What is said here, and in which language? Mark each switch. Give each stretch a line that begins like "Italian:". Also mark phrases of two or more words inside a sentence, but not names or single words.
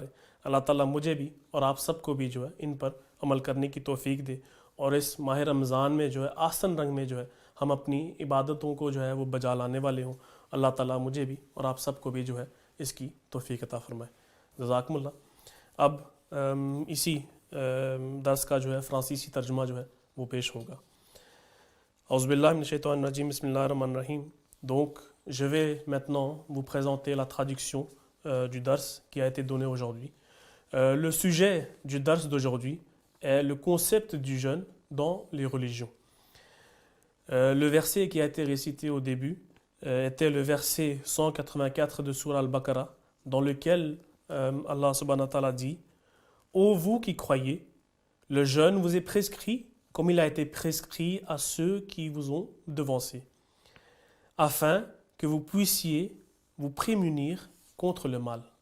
Urdu: اللہ تعالیٰ مجھے بھی اور آپ سب کو بھی جو ہے ان پر عمل کرنے کی توفیق دے، اور اس ماہ رمضان میں جو ہے آسن رنگ میں جو ہے ہم اپنی عبادتوں کو جو ہے وہ بجا لانے والے ہوں۔ اللہ تعالیٰ مجھے بھی اور آپ سب کو بھی جو ہے اس کی توفیق عطا فرمائے۔
Arabic: جزاکم اللہ۔
Urdu: اب اسی درس کا جو ہے فرانسیسی ترجمہ جو ہے وہ پیش ہوگا۔
Arabic: اعوذ باللہ من الشیطان الرجیم، بسم اللہ الرحمن الرحیم۔
French: Donc, je vais maintenant vous présenter la traduction du dars qui a été donné aujourd'hui. Le sujet du dars d'aujourd'hui est le concept du jeûne dans les religions. Le verset qui a été récité au début était le verset 184 de Sourate Al-Baqarah, dans lequel Allah
Arabic: سبحانه وتعالى
French: dit: Ô vous qui croyez, le jeûne vous est prescrit comme il a été prescrit à ceux qui vous ont devancés, afin que vous puissiez vous prémunir contre le mal.